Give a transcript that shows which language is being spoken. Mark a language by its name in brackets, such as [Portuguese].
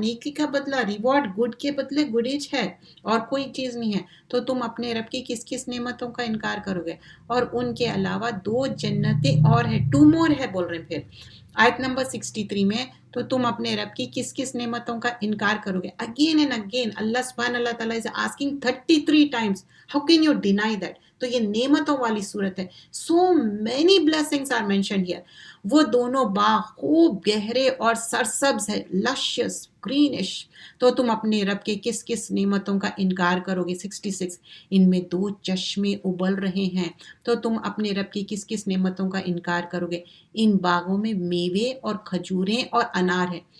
[Urdu] نیکی کا بدلہ ریوارڈ گڈ کے بدلے گڈیج ہے اور کوئی چیز نہیں ہے. تو تم اپنے رب کی کس کس نعمتوں کا انکار کرو گے. اور ان کے علاوہ 2 جنتیں اور ہیں. [English] 2 more [Urdu] ہے بول رہے ہیں. پھر آیت نمبر 63 میں تو تم اپنے رب کی کس کس نعمتوں کا انکار کرو گے. [English] Again and again اللہ تعالیٰ is asking 33 times how can you deny that. [Urdu] تو یہ نعمتوں والی صورت ہے. [English] so many blessings are mentioned here. [Urdu] وہ دونوں باغ خوب گہرے اور سرسبز ہے. [English] luscious greenish. [Urdu] تو تم اپنے رب کے کس کس نعمتوں کا انکار کرو گے. 66 ان میں 2 چشمے ابل رہے ہیں تو تم اپنے رب کی کس کس نعمتوں کا انکار کرو گے. ان باغوں میں میوے اور کھجوریں اور انار ہے.